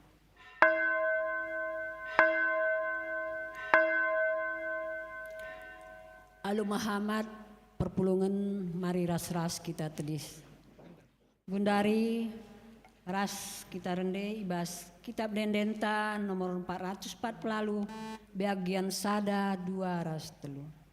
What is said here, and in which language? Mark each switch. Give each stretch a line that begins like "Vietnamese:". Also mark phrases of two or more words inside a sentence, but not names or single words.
Batak Karo: Alu Muhammad perpulungan mari ras-ras kita tedis. Bundari ras kita rende ibas kitab dendenta nomor 404 lalu bagian sada 2 ras telu.